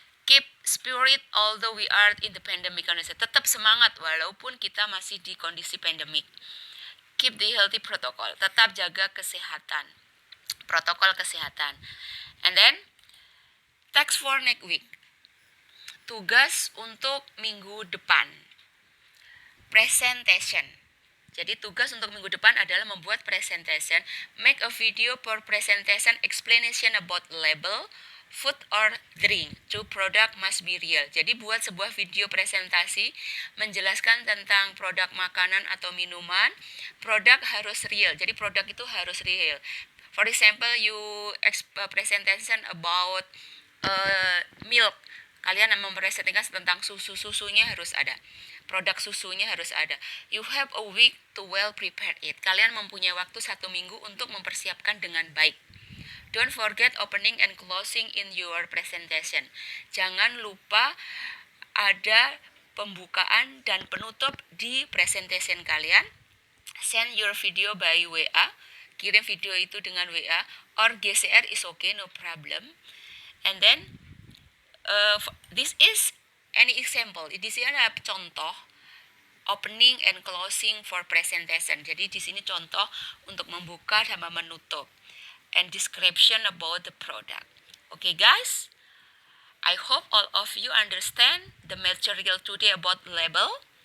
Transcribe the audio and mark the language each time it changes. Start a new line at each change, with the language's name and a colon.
English: Keep spirit although we are in the pandemic condition.
Indonesian: Tetap semangat walaupun kita masih di kondisi pandemik.
English: Keep the healthy protocol.
Indonesian: Tetap jaga kesehatan. Protokol kesehatan.
English: And then, text for next week.
Indonesian: Tugas untuk minggu depan. Presentation. Jadi tugas untuk minggu depan adalah membuat presentation.
English: Make a video for presentation explanation about label, food or drink. To product must be real.
Indonesian: Jadi buat sebuah video presentasi menjelaskan tentang produk makanan atau minuman. Produk harus real. Jadi produk itu harus real.
English: For example, you presentation about milk.
Indonesian: Kalian mempresentasikan tentang susunya harus ada. produk susunya harus ada.
English: You have a week to well prepare it.
Indonesian: Kalian mempunyai waktu 1 minggu untuk mempersiapkan dengan baik.
English: Don't forget opening and closing in your presentation.
Indonesian: Jangan lupa ada pembukaan dan penutup di presentation kalian.
English: Send your video by WA.
Indonesian: Kirim video itu dengan WA
English: or GCR is okay, no problem. And then this is any example.
Indonesian: Di sini ada contoh
English: opening and closing for presentation.
Indonesian: Jadi di sini contoh untuk membuka dan menutup.
English: And description about the product. Okay guys, I hope all of you understand the material today about label.